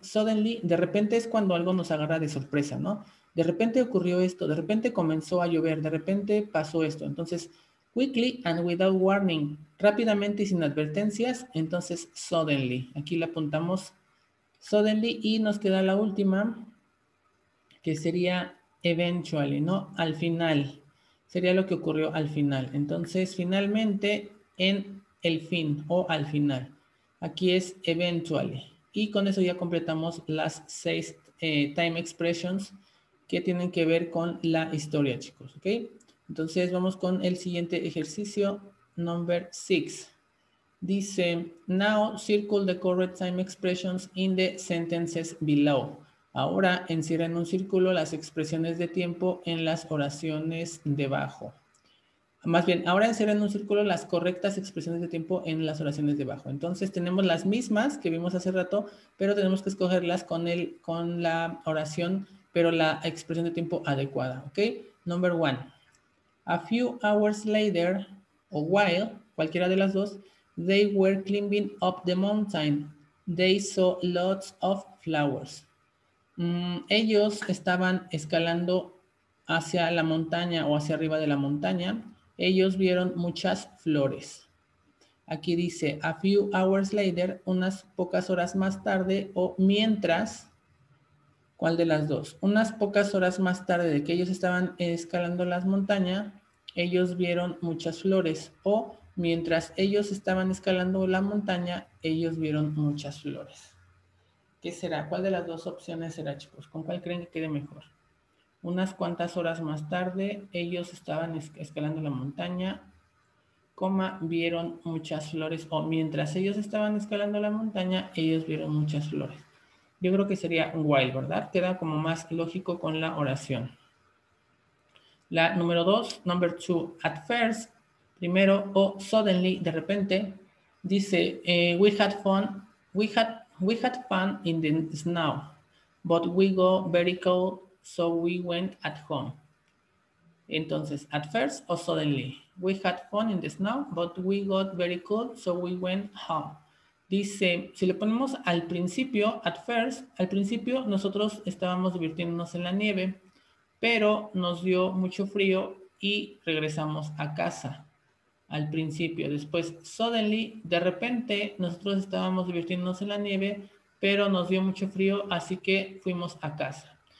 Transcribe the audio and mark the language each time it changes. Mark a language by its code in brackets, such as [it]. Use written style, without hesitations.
[es] Suddenly, de repente es cuando algo nos agarra de sorpresa, ¿no? De repente ocurrió esto, de repente comenzó a llover, de repente pasó esto. [en] Entonces, quickly and without warning. [es] Rápidamente y sin advertencias. Entonces, suddenly. Aquí la apuntamos suddenly y nos queda la última, que sería eventually, ¿no? Al final. Sería lo que ocurrió al final. Entonces, finalmente, en el fin o al final. Aquí es eventually. Y con eso ya completamos las 6 time expressions que tienen que ver con la historia, chicos, ¿ok? Entonces, vamos con el siguiente ejercicio, [en] number 6. Dice, now circle the correct time expressions in the sentences below. [es] Ahora encierra en un círculo las expresiones de tiempo en las oraciones debajo. Más bien, ahora encierra en un círculo las correctas expresiones de tiempo en las oraciones debajo. Entonces tenemos las mismas que vimos hace rato, pero tenemos que escogerlas con la oración, pero la expresión de tiempo adecuada. ¿Ok? [en] Number 1. A few hours later, o while, [es] cualquiera de las dos, [en] they were climbing up the mountain. They saw lots of flowers. [es] Ellos estaban escalando hacia la montaña o hacia arriba de la montaña. Ellos vieron muchas flores. Aquí dice, [en] a few hours later, [es] unas pocas horas más tarde o mientras. ¿Cuál de las dos? Unas pocas horas más tarde de que ellos estaban escalando las montañas, ellos vieron muchas flores. O mientras ellos estaban escalando la montaña, ellos vieron muchas flores. ¿Qué será? ¿Cuál de las dos opciones será, chicos? ¿Con cuál creen que quede mejor? Unas cuantas horas más tarde, ellos estaban escalando la montaña, vieron muchas flores. O mientras ellos estaban escalando la montaña, ellos vieron muchas flores. Yo creo que sería while, ¿verdad? Queda como más lógico con la oración. La número 2, [en] number 2, at first, [es] primero, [en] o suddenly, [es] de repente, dice, [en] we had fun in the snow, but we got very cold, so we went at home. Entonces, at first o suddenly, we had fun in the snow, but we got very cold, so we went home. [es] Dice, si le ponemos al principio, [en] at first, [es] al principio nosotros estábamos divirtiéndonos en la nieve, pero nos dio mucho frío y regresamos a casa al principio. Después, suddenly, de repente, nosotros estábamos divirtiéndonos en la nieve, pero nos dio mucho frío, así que fuimos a casa.